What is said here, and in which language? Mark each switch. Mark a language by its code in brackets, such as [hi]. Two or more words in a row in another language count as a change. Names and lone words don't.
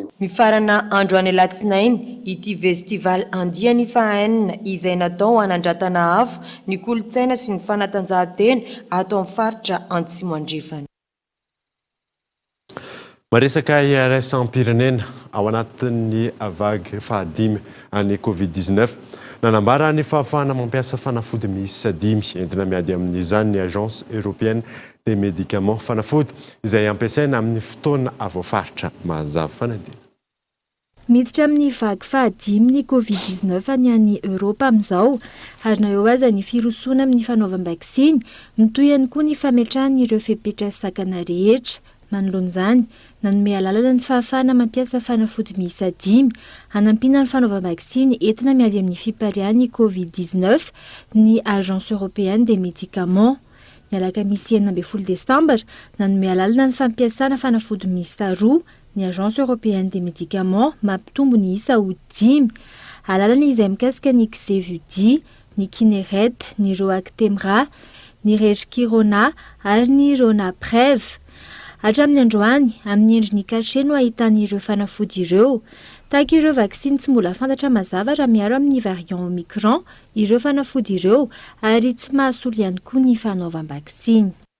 [mg] Mifarana andro any alatsinainy ity festival andiany fahaenina izay natao hanandratana afo ny kolontsaina sy ny fanatanjahantena ato amin'ny faritra Antsimo andrefana. Maresaka IRS-pirenena ao anatin'ny vague fahadimy any Covid-19 nanambara ny fahafahana mampiasa fanafody miisa 5 entina miady amin'izany ny [fr] agence européenne des médicaments [mg] fanafody izay ampiasaina amin'ny fotoana avoafaritra mazava fanadina. Miditra amin'ny vague fahadimy ny Covid-19 any any Europa amin'izao ary na eo aza ny firosoana amin'ny fanaovam-baksiny mitoy ihany koa ny fametrahany ireo fepetra-sakana rehetra. Manoloan'izany nanome alalana ny fahafahana mampiasa fanafody miisa 5 hanampiana ny fanaovam-baksiny entina miady amin'ny fiparian'ny Covid-19 ny [fr] agence européenne des médicaments. [mg] Ny alakamisy 9 Decembre nanome alalana ny fampiasana fanafody miisa 2 ny [fr] agence européenne des médicaments [mg] mampitombo ny isa ho 5 alalana izay mikasika ny Xevudi, ny Kineret, ny Roactemra, ny Regirona ary ny Ronapreve. Hatramin'ny androany amin'ny endriny 4 no ahitany ireo fanafody ireo. Tahaka ireo vaksiny tsy mbola fantatra mazava raha miaro amin'ny variant Omicron ireo fanafody ireo ary tsy mahasolo ihany koa ny fanaovam-baksiny.